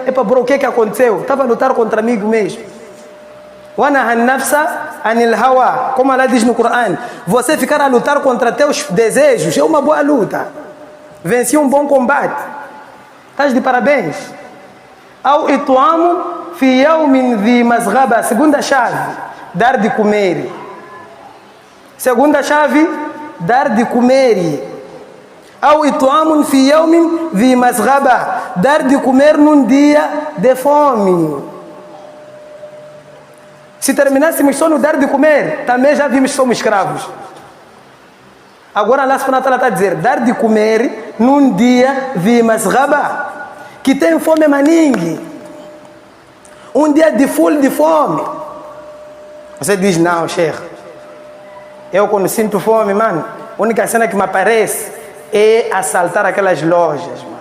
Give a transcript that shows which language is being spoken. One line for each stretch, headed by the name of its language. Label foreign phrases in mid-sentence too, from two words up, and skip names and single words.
Portuguese: Epa, bro, o que aconteceu? Estava a lutar contra mim mesmo. Como Allah diz no Corão, você ficar a lutar contra teus desejos é uma boa luta. Venci um bom combate. Estás de parabéns.
Arabic: أو إطعام في يوم ذي مسغبة.
Portuguese: Segunda chave, dar de comer. Segunda chave, dar de comer.
Arabic: أو إطعام في يوم ذي مسغبة.
Portuguese: Dar de comer num dia de fome. Se terminássemos só no dar de comer, também já vimos que somos escravos. Agora
Arabic: الله سبحانه وتعالى
Portuguese: está a dizer, dar de comer num dia de masghaba, que tem fome maningue. Um dia de full de fome. Você diz, não, Sheikh, eu quando sinto fome, mano, a única cena que me aparece é assaltar aquelas lojas, mano.